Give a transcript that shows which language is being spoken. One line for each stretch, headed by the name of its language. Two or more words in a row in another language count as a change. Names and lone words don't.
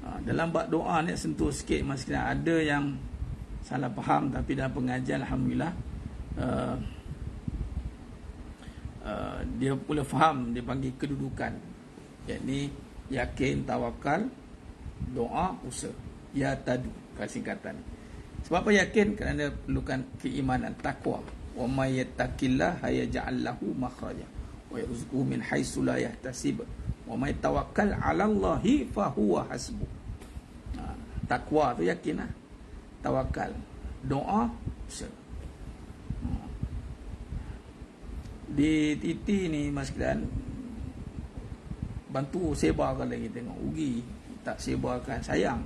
Malay: Dalam bab doa ni sentuh sikit Mas sekalian, ada yang salah faham, tapi dalam pengajian alhamdulillah dia pula faham, dia panggil kedudukan, yakni yakin, tawakal, doa, usaha. Ya tadu, kalau singkatan. Sebab apa yakin? Kerana perlukan keimanan, takwa.
Arabic: ومن يتق الله يجعل له مخرجا ويرزقه من حيث لا يحتسب ومن يتوكل على الله فهو حسبه.
Malay: Takwa tu yakin lah. Tawakal, doa, usaha. Di titi ni Mas sekalian, bantu sebarkan lagi, tengok rugi tak sebarkan, sayang.